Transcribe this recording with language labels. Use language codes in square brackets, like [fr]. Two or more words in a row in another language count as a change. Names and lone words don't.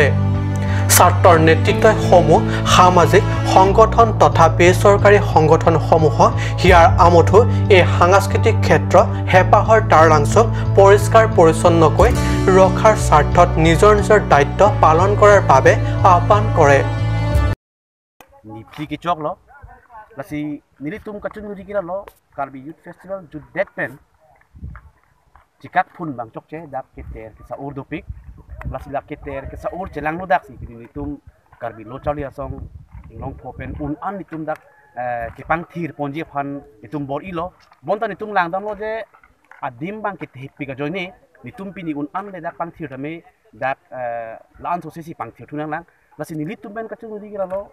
[as] ছাত্ৰৰ নেতৃত্বই সমূহ সামাজিক সংগঠন তথা বেচৰকাৰী সংগঠনসমূহক হিয়াৰ আমঠু এই সাংস্কৃতিক ক্ষেত্ৰ হেঁপাহৰ টাৰলাংচক পৰিষ্কাৰ পৰিচ্ছন্নকৈ ৰখাৰ স্বাৰ্থত নিজৰ নিজৰ দায়িত্ব পালন কৰাৰ বাবে আহ্বান কৰে। [mjw] Nipsi kicok lo, lasi nilitum kacun ngudi kira lo, Karbi Youth Festival judet pen, cikak pun bang cokce dak keter kesa ur dopik, lasi dak keter kesa ur celang lo dak si, nilitum Karbi lo cali asong long popen an nitum dak kepang tir ponji pan nitum bor ilo, bonta nitum lang dam lo je adim bang ketep pika joine, nitum pini an le dak pang tir dame dak laan sosesi pang tir tunang lang, lasi nilitum pen kacun ngudi kira lo.